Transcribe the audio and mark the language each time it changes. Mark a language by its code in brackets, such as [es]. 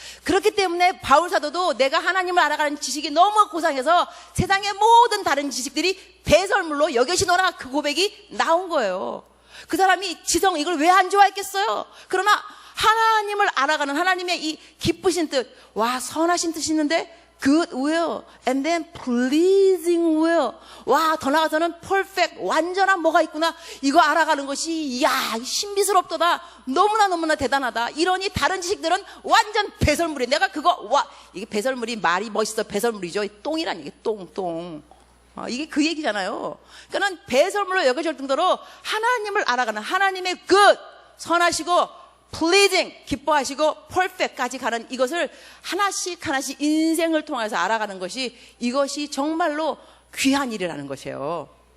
[ko] 그렇기 때문에 바울 사도도 내가 하나님을 알아가는 지식이 너무 고상해서 세상의 모든 다른 지식들이 배설물로 여겨지노라 그 고백이 나온 거예요. 그 사람이 지성 이걸 왜 안 좋아했겠어요? 그러나 하나님을 알아가는 하나님의 이 기쁘신 뜻, 와 선하신 뜻이 있는데 [en] good will, and then pleasing will. [ko] 와, 더 나아가서는 perfect, 완전한 뭐가 있구나. 이거 알아가는 것이, 야, 신비스럽도다. 너무나 대단하다. 이러니 다른 지식들은 완전 배설물이에요. 내가 그거, 와, 이게 배설물이 말이 멋있어. 배설물이죠. 똥이란 얘기, 똥. 이게 그 얘기잖아요. 그러니까는 배설물로 여겨질 정도로 하나님을 알아가는 하나님의 good, 선하시고 pleasing, 기뻐하시고 perfect까지 가는 이것을 하나씩 인생을 통해서 알아가는 것이 이것이 정말로 귀한 일이라는 것이에요.